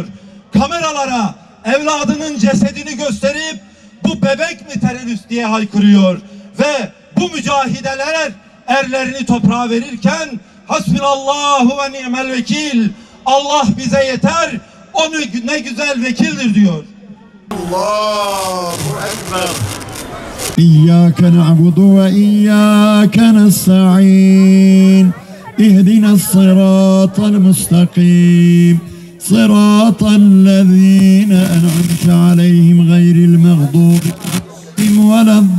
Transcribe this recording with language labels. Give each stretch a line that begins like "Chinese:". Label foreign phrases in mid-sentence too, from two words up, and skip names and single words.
Turkish: Kameralara evladının cesedini gösterip bu bebek mi terörist diye haykırıyor. Ve bu mücahideler erlerini toprağa verirken
Arabic: حسبنا الله ونعم الوكيل,
Turkish: Allah bize yeter, o ne güzel vekildir diyor.
Arabic: الله أكبر. إياك نعبد وإياك نستعين اهدنا الصراط المستقيم صراط الذين أنعمت عليهم غير المغضوب عليهم ولا